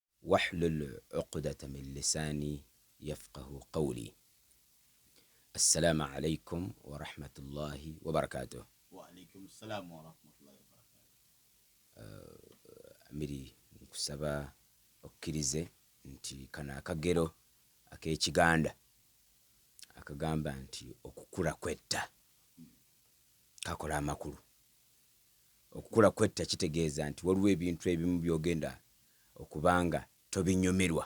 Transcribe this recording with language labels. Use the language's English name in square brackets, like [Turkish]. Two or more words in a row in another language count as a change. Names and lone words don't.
[Arabic] واحلل عقدة من لساني يفقه قولي. السلام عليكم ورحمة الله وبركاته. وعليكم السلام ورحمة الله وبركاته. [Ganda] Amiri nkusaba okkirize nti kana akagero ak'Ekiganda akagamba nti okukula kwetta kakola amakulu. Okukula kwetta kitegeeza nti waliwo ebintu ebimu byogenda okubanga tobinyumirwa.